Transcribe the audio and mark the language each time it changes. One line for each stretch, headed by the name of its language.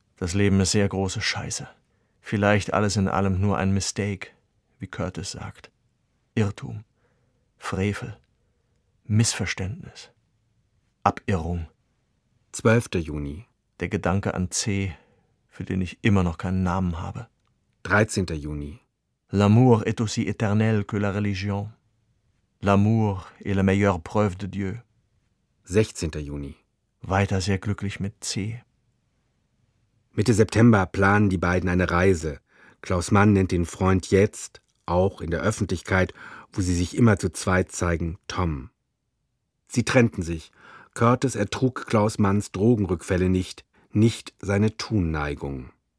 German: Das Leben ist sehr große Scheiße. Vielleicht alles in allem nur ein Mistake, wie Curtis sagt. Irrtum, Frevel, Missverständnis, Abirrung. 12. Juni. Der Gedanke an C, für den ich immer noch keinen Namen habe. 13. Juni.
French: L'amour est aussi éternel que la religion. L'amour est la meilleure preuve de Dieu.
German: 16. Juni. Weiter sehr glücklich mit C. Mitte September planen die beiden eine Reise. Klaus Mann nennt den Freund jetzt, auch in der Öffentlichkeit, wo sie sich immer zu zweit zeigen, Tom. Sie trennten sich. Curtis ertrug Klaus Manns Drogenrückfälle nicht, nicht seine Tunneigung.